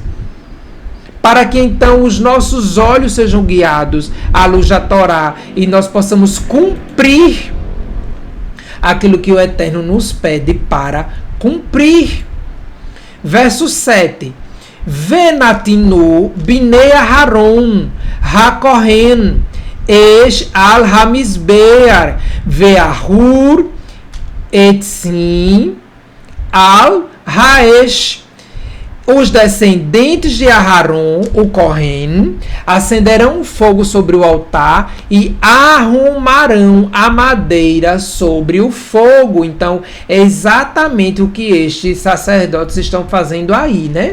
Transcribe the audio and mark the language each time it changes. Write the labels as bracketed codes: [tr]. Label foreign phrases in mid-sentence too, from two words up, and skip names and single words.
[pt] Para que então os nossos olhos sejam guiados à luz da Torá e nós possamos cumprir aquilo que o Eterno nos pede para cumprir. Verso 7. [he] ונתנו בני אהרן הכהן אש על המזבח וערכו עצים על האש. [pt] Os descendentes de Aharon, o Kohen, acenderão fogo sobre o altar e arrumarão a madeira sobre o fogo. Então, é exatamente o que estes sacerdotes estão fazendo aí, né?